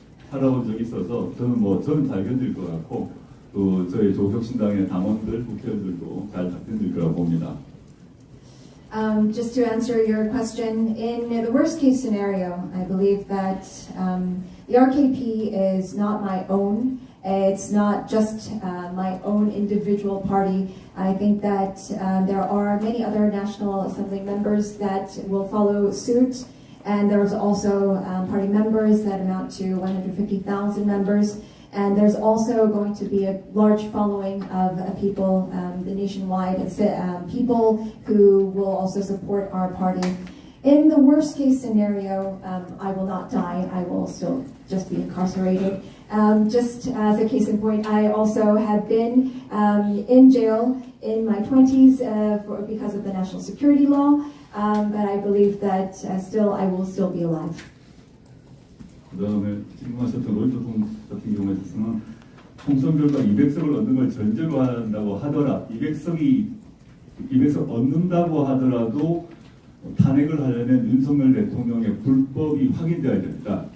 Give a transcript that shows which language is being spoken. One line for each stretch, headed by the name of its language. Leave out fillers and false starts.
Korean: 살아온 적이 있어서 저는 잘 견딜 것 같고 또 저희 조국혁신당의 당원들, 국회의원들도 잘 견딜 거라고 봅니다.
English: Just to answer your question, in the worst case scenario, I believe that the RKP is not my own. It's not just my own individual party. I think that there are many other National Assembly members that will follow suit, and there's also party members that amount to 150,000 members. And there's also going to be a large following of people, the nationwide people who will also support our party. In the worst case scenario, I will not die. I will still just be incarcerated. Just as a case in point, I also have been in jail in my 20s because of the national security law, but I believe that I will still be alive.
Korean: 그 다음에 질문하셨던 로이터 같은 경우에 있어서는 총선 결과 200석을 얻는 걸 전제로 한다고 하더라 200석 얻는다고 하더라도 탄핵을 하려면 윤석열 대통령의 불법이 확인되어야 됩니다.